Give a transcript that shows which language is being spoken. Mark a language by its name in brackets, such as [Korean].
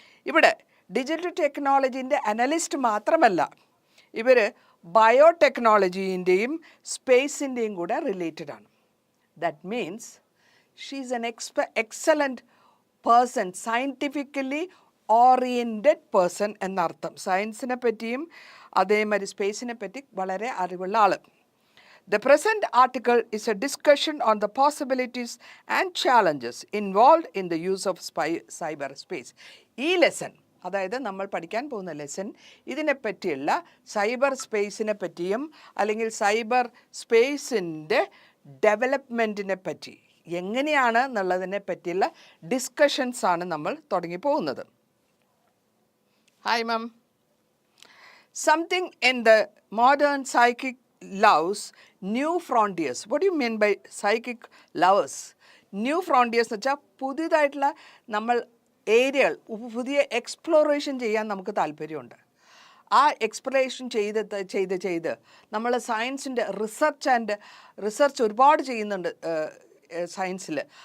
[Malayalam] ഇവിടെ digital ടെക്നോളജീൻ്റെ analyst മാത്രമല്ല, ഇവർ ബയോടെക്നോളജീൻ്റെയും സ്പേസിൻ്റെയും കൂടെ റിലേറ്റഡ് ആണ്. [English] That means she is an excellent person, scientifically oriented person എന്നർത്ഥം. [Malayalam] സയൻസിനെ പറ്റിയും അതേമാതിരി സ്പേസിനെ പറ്റി വളരെ അറിവുള്ള ആൾ. [English] The present article is a discussion on the possibilities and challenges involved in the use of cyberspace. [Malayalam] ഈ ലെസൺ, അതായത് നമ്മൾ പഠിക്കാൻ പോകുന്ന ലെസൺ, ഇതിനെപ്പറ്റിയുള്ള സൈബർ സ്പേസിനെ പറ്റിയും അല്ലെങ്കിൽ സൈബർ സ്പേസിൻ്റെ ഡെവലപ്മെൻറ്റിനെ പറ്റി എങ്ങനെയാണ് എന്നുള്ളതിനെ പറ്റിയുള്ള ഡിസ്കഷൻസാണ് നമ്മൾ തുടങ്ങി പോകുന്നത്. [English] Hi, Ma'am. Something in the modern psychic loves new frontiers. What do you mean by psychic lovers? [Malayalam] New frontiers എന്ന് വെച്ചാൽ പുതിയതായിട്ടുള്ള നമ്മൾ ഏരിയകൾ, പുതിയ എക്സ്പ്ലോറേഷൻ ചെയ്യാൻ നമുക്ക് താല്പര്യമുണ്ട്. ആ എക്സ്പ്ലോറേഷൻ ചെയ്ത് നമ്മൾ സയൻസിൻ്റെ റിസർച്ച് ഒരുപാട് ചെയ്യുന്നുണ്ട് സയൻസിൽ.